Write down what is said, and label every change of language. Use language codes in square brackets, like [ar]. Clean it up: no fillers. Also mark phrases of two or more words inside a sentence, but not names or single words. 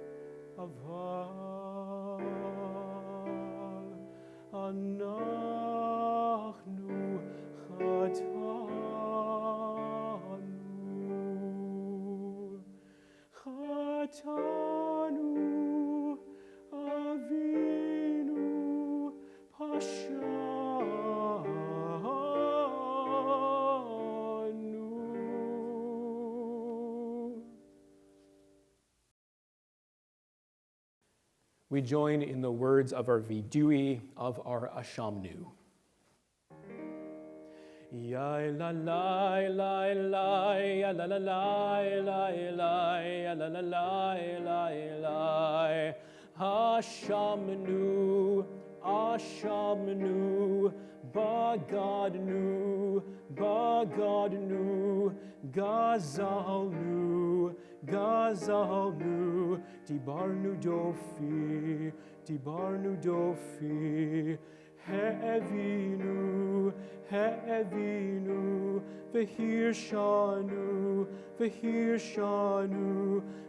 [he] אנחנו חטאנו, אבינו פשענו. [en] We join in the words of our vidui, of our Ashamnu. Ya la la la la ya la la la la la ya la la la la la [he] אשמנו, אשמנו, בגדנו, בגדנו, גזלנו, גזלנו, דברנו דפי, דברנו דפי, העוינו, העוינו, והרשענו, והרשענו,